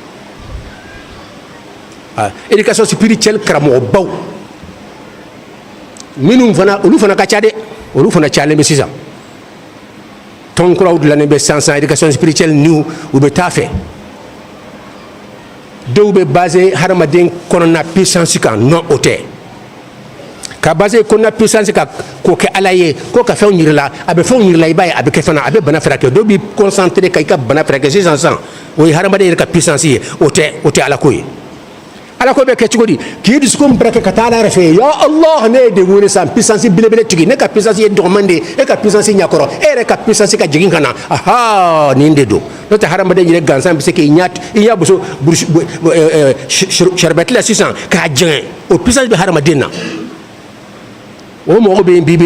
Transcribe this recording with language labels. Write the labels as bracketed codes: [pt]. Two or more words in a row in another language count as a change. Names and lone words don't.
[fr] éducation spirituelle [bm] karamɔgɔbaw minnu fana olu fana ka ca dɛ olu fana cayalen bɛ sisan tɔn kuraw dilannen bɛ sisan [fr] éducation spirituelle [bm] niw u bɛ taa fɛ dɔw bɛ basé hadamaden kɔnɔna puissance kan non o tɛ ka basé kɔnɔna puissance kan k'o kɛ ala ye ko ka fɛnw yir'i la a bɛ fɛnw yir'i la i b'a ye a bɛ kɛ fana a bɛ bana furakɛ dɔw b'i concentré ka i ka bana furakɛ sisan o ye hadamaden yɛrɛ ka puissance ye o tɛ ala ko ye ala ko bɛ kɛ cogo di k'i dusukun barake ka taa ala yɛrɛ fɛ [ar] يا الله [bm] ne ye de wele san puissance belebele tigi ne ka puissance ye dɔgɔman de ye e ka puissance ɲɛkɔrɔ e yɛrɛ ka puissance ka jigin ka na nin de don n'o tɛ hadamaden yɛrɛ gansan bɛ se k'i ɲɛ buso sharibɛti la sisan k'a jɛngɛ o puissance bɛ hadamaden na o mɔgɔ bɛ yen bi bi